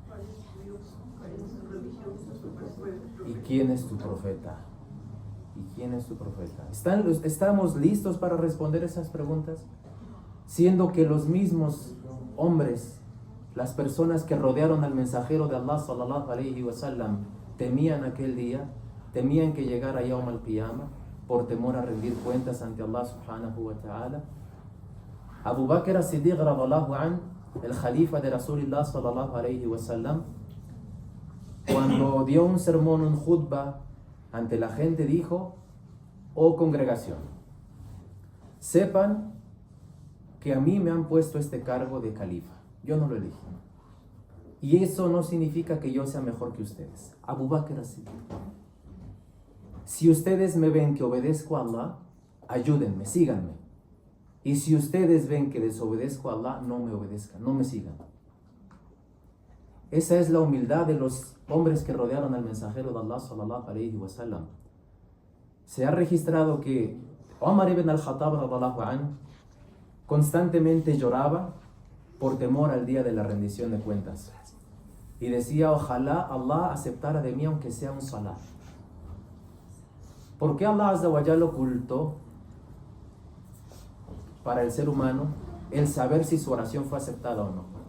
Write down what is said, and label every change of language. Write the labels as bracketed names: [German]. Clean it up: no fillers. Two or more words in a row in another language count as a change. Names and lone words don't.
[Spanish] ¿Y quién es tu profeta? ¿Y quién es tu profeta? ¿Estamos listos para responder esas preguntas? Siendo que los mismos hombres, las personas que rodearon al mensajero de Allah [Arabic] صلى الله عليه وسلم, [Spanish] temían aquel día, temían que llegara [Arabic] يوم القيامة [Spanish] por temor a rendir cuentas ante Allah [Arabic] سبحانه وتعالى. [Spanish] Abu Bakr as-Siddiq [Arabic] رضي الله عنه, [Spanish] el Khalifa de Rasulullah [Arabic] صلى الله عليه وسلم, [Spanish] cuando dio un sermón, un khutbah ante la gente, dijo: oh congregación, sepan que a mí me han puesto este cargo de califa, yo no lo elegí, y eso no significa que yo sea mejor que ustedes. Abu Bakr as-Siddiq: si ustedes me ven que obedezco a Allah, ayúdenme, síganme. Y si ustedes ven que desobedezco a Allah, no me obedezcan, no me sigan. Esa es la humildad de los hombres que rodearon al mensajero de Allah [Arabic] صلى الله عليه وسلم. [Spanish] Se ha registrado que Omar ibn al-Khattab [Arabic] رضي الله عنه [Spanish] constantemente lloraba por temor al día de la rendición de cuentas. Y decía, ojalá Allah aceptara de mí aunque sea un salah. ¿Por qué Allah [Arabic] عز وجل [Spanish] ocultó para el ser humano el saber si su oración fue aceptada o no?